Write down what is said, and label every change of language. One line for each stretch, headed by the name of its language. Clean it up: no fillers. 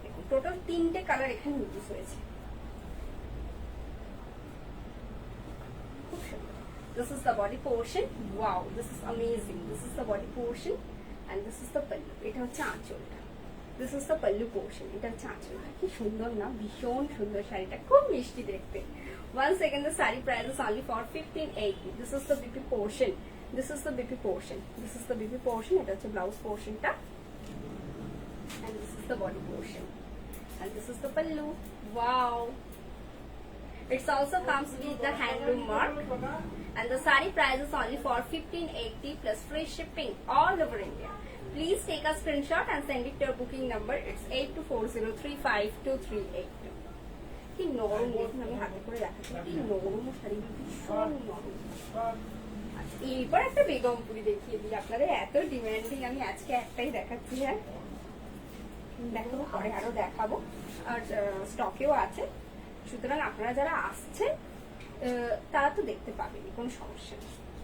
Bangla: Total 3টে colour এখানে use হয়েছে, খুব সুন্দর।
English: This is the body portion. Wow, this is amazing. This is the body portion and this is the pallu.
Bangla: এটা হচ্ছে আঁচলটা।
English: This is the pallu portion.
Bangla: এটা হচ্ছে আঁচলটা। কি সুন্দর না, ভীষণ সুন্দর শাড়িটা, খুব মিষ্টি দেখতে।
English: Once again, the saree price is only for 1580. This is the BP portion. This is the BP portion. This is the BP portion.
Bangla: এটা হচ্ছে ব্লাউজ পোর্শনটা।
English: And this is the body portion. And this is the pallu. Wow. It also comes with the handloom mark. And the saree price is only for 1580 plus free shipping all over India. Please take a screenshot and send it to our booking number. It's 8240352382.
Bangla: কি নরম দেখুন, আমি হাতে করে দেখাচ্ছি, কি নরম শাড়িগুলো, ভীষণ নরম। আচ্ছা, এবার একটা বেগমপুরি দেখিয়ে দিই আপনাদের, এত ডিমান্ডিং, আমি আজকে একটাই দেখাচ্ছি। হ্যাঁ, দেখাবো, পরে আরো দেখাবো, আর স্টকেও আছে, সুতরাং আপনারা যারা আসছেন তারা তো দেখতে পাবেনি, কোনো সমস্যা নেই।